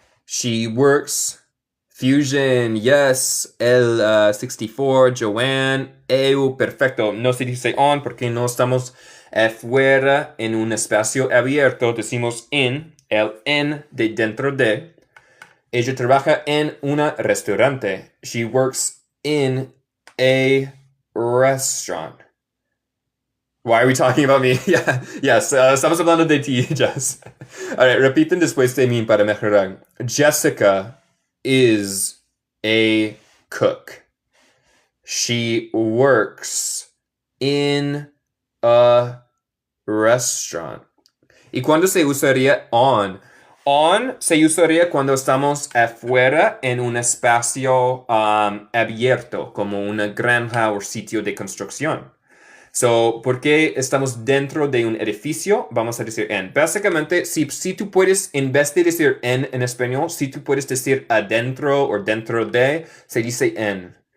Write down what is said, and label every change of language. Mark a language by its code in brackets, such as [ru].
[en] She works. Fusion, yes. [es] El 64, Joanne. Eu, perfecto. No se dice on porque no estamos afuera en un espacio abierto. Decimos in, el en de dentro de. Ella trabaja en un restaurante. [en] She works in a restaurant. Why are we talking about me? Yeah, yes, [es] estamos hablando de ti, Jess. Alright, repiten después de mí para mejorar. [en] Jessica is a cook. She works in a restaurant. [es] ¿Y cuándo se usaría on? On se usaría cuando estamos afuera en un espacio abierto, como una granja o sitio de construcción. So, ¿por qué estamos dentro de un edificio? Vamos a decir en. Básicamente, si tú puedes, en vez de decir en español, si tú puedes decir adentro o dentro de, se dice en.